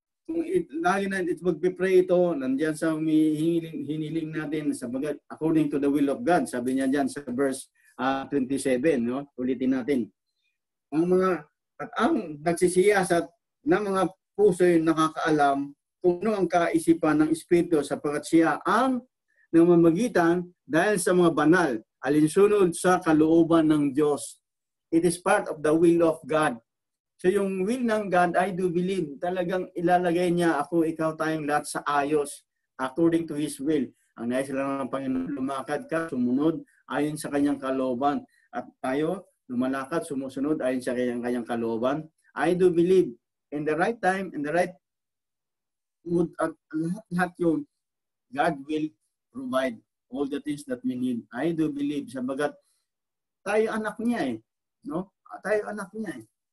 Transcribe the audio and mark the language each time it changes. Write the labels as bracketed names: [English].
[Filipino] Kung lagi na magpipray ito, nandiyan sa hiniling natin, sabagat, [English] according to the will of God, [Filipino] sabi niya dyan sa verse 27, no? Ulitin natin. Ang nagsisiyasat ng mga puso'y nakakaalam kung ano ang kaisipan ng Espiritu sapagkat siya ang namamagitan dahil sa mga banal, alinsunod sa kalooban ng Diyos. [English] It is part of the will of God. [Filipino] So yung will ng God, [English] I do believe, [Filipino] talagang ilalagay niya ako, ikaw, tayong lahat sa ayos [English] according to His will. [Filipino] Ang nais lang ng Panginoon, lumakad ka, sumunod ayon sa kanyang kalooban. At tayo, lumalakad, sumusunod ayon sa kanyang kalooban. [English] I do believe in the right time, in the right mood, [Filipino] at lahat yun, [English] God will provide all the things that we need. I do believe, [Filipino] sabagat tayo anak niya eh. No? Tayo anak niya eh.